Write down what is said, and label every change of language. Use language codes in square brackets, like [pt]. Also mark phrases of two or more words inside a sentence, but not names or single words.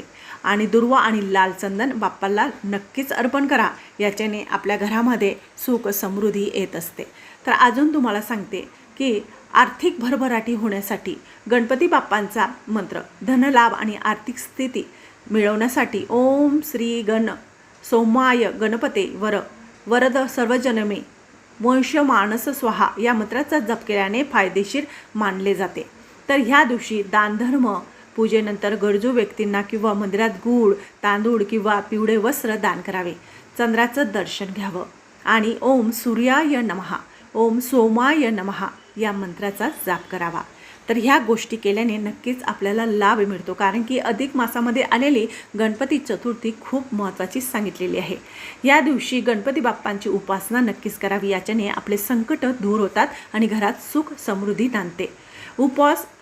[mr] आणि दुर्वा आणि लाल चंदन बाप्पाला नक्कीच अर्पण करा, याच्याने आपल्या घरामध्ये सुख समृद्धी येत असते। तर अजून तुम्हाला सांगते की आर्थिक भरभराटी होण्यासाठी गणपती बाप्पांचा मंत्र, धनलाभ आणि आर्थिक स्थिती मिळवण्यासाठी [sa] ओम श्री सोमाय गणपते वरद सर्वजनमे वंश मानस स्वाहा [mr] या मंत्राचा जप केल्याने फायदेशीर मानले जाते। तर ह्या दिवशी दानधर्म पूजेनंतर गरजू व्यक्तींना किंवा मंदिरात गूळ, तांदूळ किंवा पिवळे वस्त्र दान करावे, चंद्राचं दर्शन घ्यावं आणि [sa] ओम सूर्याय नमः, ओम सोमाय नमः [mr] या मंत्राचा जाप करावा। तर ह्या गोष्टी केल्याने नक्कीच आपल्याला लाभ मिळतो, कारण की अधिक मासामध्ये आलेली गणपती चतुर्थी खूप महत्त्वाची सांगितलेली आहे। या दिवशी गणपती बाप्पांची उपासना नक्कीच करावी, याच्याने आपले संकट दूर होतात आणि घरात सुख समृद्धी नांदते।